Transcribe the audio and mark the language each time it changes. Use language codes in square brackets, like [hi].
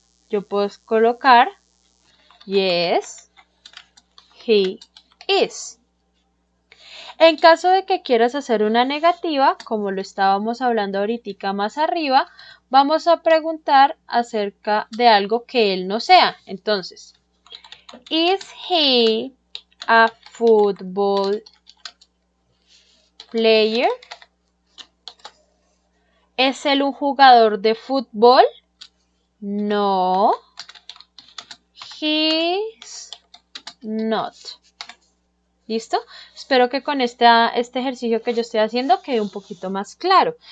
[es] Yo puedo colocar [en] yes, he is. [es] En caso de que quieras hacer una negativa, como lo estábamos hablando ahorita más arriba, vamos a preguntar acerca de algo que él no sea. Entonces, [en] is he a football player? [es] ¿Es él un jugador de fútbol? No. [en] He's not. [es] ¿Listo? Espero que con este ejercicio que yo estoy haciendo quede un poquito más claro.